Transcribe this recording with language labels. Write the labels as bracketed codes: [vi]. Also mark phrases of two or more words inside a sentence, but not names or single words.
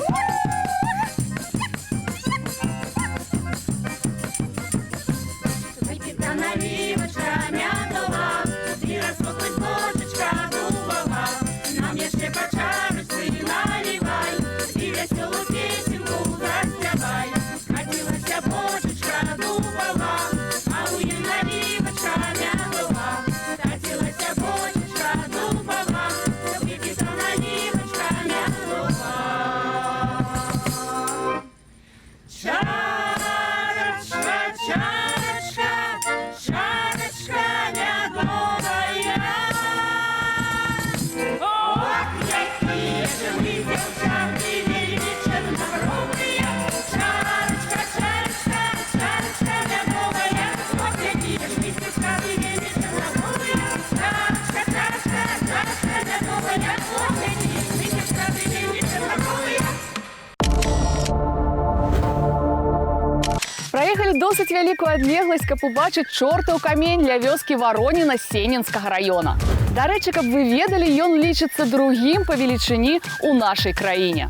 [ru] Выпита наливочка мятова, и рассохлась бочечка дубова. Нам еще по чарочке наливай, и веселую песенку заспевай. Катилась бочечка дубова, а у ей наливочка мятова. Катилась бочечка дубова, выпита наливочка мятова. Чарочка, чарочка, чарочка медовая. Ох, какие же мы девчонки чернобровые. Чарочка, чарочка, чарочка медовая. Ох, какие же мы девчонки чернобровые. Чарочка, чарочка, чарочка медовая. Ох, какие же мы девчонки чернобровые. [be] Праехалі досыць вялікую адлегласць, каб убачыць чортаў камень для вёскі Вароніна Сенінскага района. Дарэчы, каб вы ведалі, ён лічыцца другім па велічыні ў нашай краіне.